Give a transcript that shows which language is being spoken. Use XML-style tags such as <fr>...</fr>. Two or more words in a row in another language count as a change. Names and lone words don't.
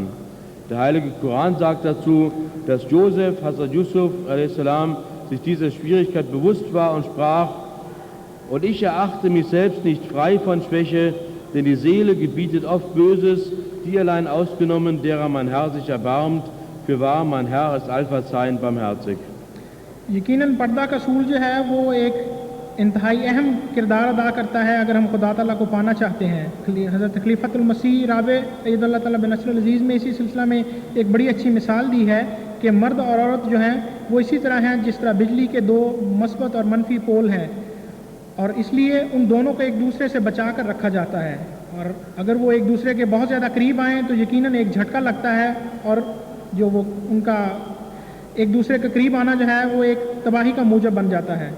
<de>Der Heilige Koran sagt dazu, dass Josef, Hazrat Yusuf a.s., sich dieser Schwierigkeit bewusst war und sprach: Und ich erachte mich selbst nicht frei von Schwäche, denn die Seele gebietet oft Böses, die allein ausgenommen, derer mein Herr sich erbarmt. Fürwahr, mein Herr ist allverzeihend barmherzig.</de> <ur>یقیناً پردہ کا اصول جو ہے وہ ایک انتہائی اہم کردار ادا کرتا ہے اگر ہم خدا تعالیٰ کو پانا چاہتے ہیں۔ حضرت خلیفۃ المسیح رابع</ur> <ar>اید اللہ تعالیٰ بن نصر العزیز</ar> <ur>میں اسی سلسلہ میں ایک بڑی اچھی مثال دی ہے کہ مرد اور عورت جو ہیں وہ اسی طرح ہیں جس طرح بجلی کے دو مثبت اور منفی پول ہیں، اور اس لیے ان دونوں کو ایک دوسرے سے بچا کر رکھا جاتا ہے، اور اگر وہ ایک دوسرے کے بہت زیادہ قریب آئیں تو یقیناً ایک جھٹکا لگتا ہے، اور جو وہ ان کا ایک دوسرے کے قریب آنا جو ہے وہ ایک تباہی کا موجب بن جاتا ہے۔</ur>